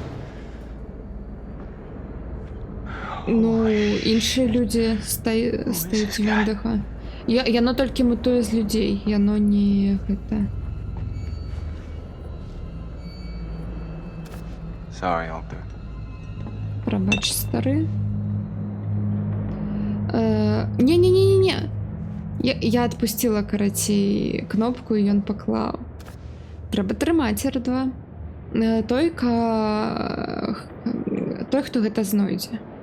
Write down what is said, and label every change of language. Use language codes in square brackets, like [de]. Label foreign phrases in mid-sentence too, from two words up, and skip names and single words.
[be] Ну, іншыя людзі стаюць вендаха. Яно толькі мутуе з людзей, яно не гэта. [en] Sorry, I'll do it. [be] Прабач, стары. Не. Я адпусціла, карацей, кнопку, і ён паклаў. Трэба трымаць R2. Той, хто гэта знойдзе.